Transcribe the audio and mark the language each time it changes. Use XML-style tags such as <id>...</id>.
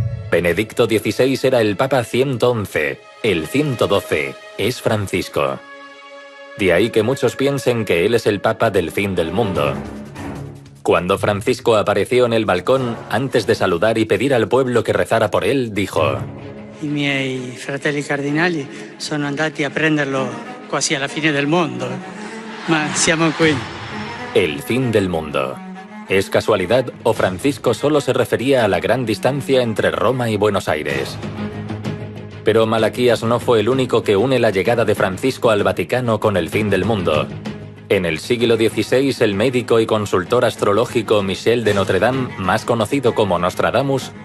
<es>Benedicto XVI era el Papa 111. El 112 es Francisco. De ahí que muchos piensen que él es el Papa del fin del mundo. Cuando Francisco apareció en el balcón, antes de saludar y pedir al pueblo que rezara por él, dijo:</es> <it>I miei fratelli cardinali sono andati a prenderlo quasi alla fine del mondo, ma siamo qui.</it> <es>El fin del mundo. ¿Es casualidad o Francisco solo se refería a la gran distancia entre Roma y Buenos Aires? Pero Malaquías no fue el único que une la llegada de Francisco al Vaticano con el fin del mundo. En el siglo XVI, el médico y consultor astrológico Michel de Notre Dame, más conocido como Nostradamus,</es>